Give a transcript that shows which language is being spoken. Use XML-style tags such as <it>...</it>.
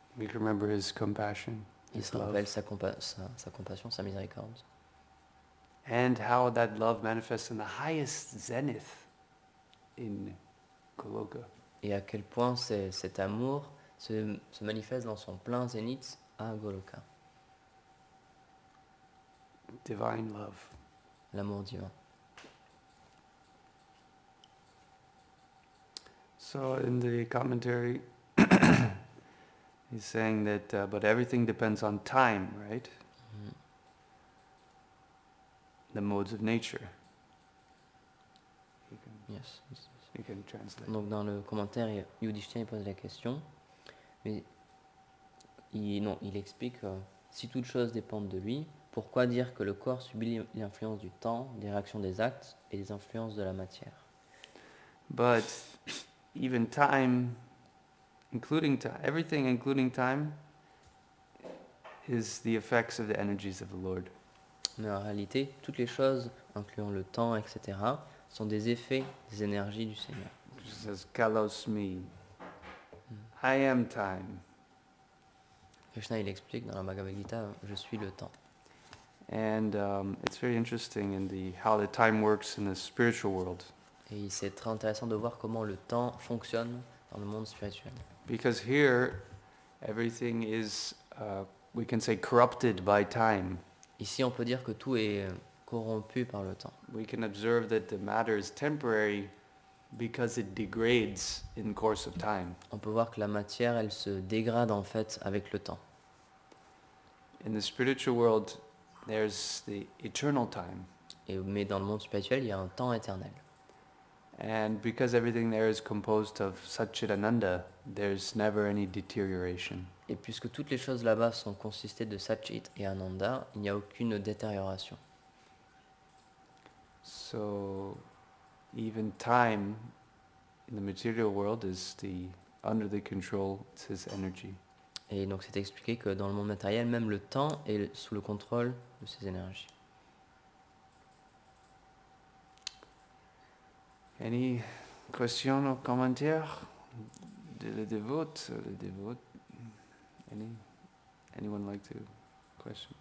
<en>We can remember his compassion,</en> <fr>Il</fr> <en>his</en> <fr>se</fr> <en>love,</en> <fr>rappelle sa compassion, sa miséricorde.</fr> <en>and how that love manifests in the highest zenith in Goloka.</en> <fr>Et à quel point cet amour se manifeste dans son plein zénith à Goloka.</fr> <en>Divine love.</en> <fr>L'amour divin.</fr> <en>So in the commentary, he's saying that, but everything depends on time, right? Mm. The modes of nature. Yes. You can translate.</en> <fr>Donc dans le commentaire, Yudhishthira pose la question, mais il explique si toute chose dépend de lui, pourquoi dire que le corps subit l'influence du temps, des réactions des actes et des influences de la matière?</fr> <en>But even time, including time, everything including time, is the effects of the energies of the Lord.</en> <fr>Mais en réalité, toutes les choses, incluant le temps, etc., sont des effets des énergies du Seigneur.</fr> <en>It says,</en> <sa>Kalos me.</sa> <en>I am time.</en> <fr>Krishna, il explique dans la Bhagavad Gita, je suis le temps.</fr> <en>And it's very interesting in how the time works in the spiritual world.</en> <fr>Et c'est très intéressant de voir comment le temps fonctionne dans le monde spirituel.</fr> <en>Because here, everything is, we can say, corrupted by time.</en> <fr>Ici, on peut dire que tout est corrompu par le temps.</fr> <en>We can observe that the matter is temporary because it degrades in course of time.</en> <fr>On peut voir que la matière, elle se dégrade en fait avec le temps.</fr> <en>In the spiritual world, there's the eternal time.</en> <fr>Mais dans le monde spirituel, il y a un temps éternel.</fr> <en>And because everything there is composed of Satchitananda, there's never any deterioration.</en> <fr>Et puisque toutes les choses là-bas sont constituées de Satchit et Ananda, il n'y a aucune détérioration.</fr> <en>So even time in the material world is under the control, it's his energy.</en> <fr>Et donc c'est expliqué que dans le monde matériel, même le temps est sous le contrôle de ces énergies.</fr> <en>Any questions</en> <fr>ou commentaires de le dévote?</fr> <en>Anyone like to question?</en>